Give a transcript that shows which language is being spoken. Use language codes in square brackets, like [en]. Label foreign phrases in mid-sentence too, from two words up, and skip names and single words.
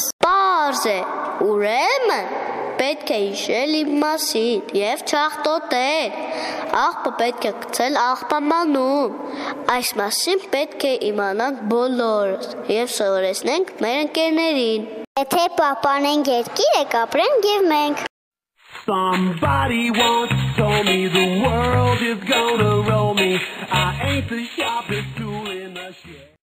[hy] Պարզ է, ուրեմն պետք է հիշել իմ մասին և չաղտոտել, աղբը պետք է գցել աղբամանում, այս մասին պետք է իմանանք բոլորս և սովորեցնենք մեր ընկերներին։ Եթե պահպանենք երկիրը, կապրենք և մենք։ [en] Somebody once told me the world is gonna roll me. I ain't the sharpest tool in the shed.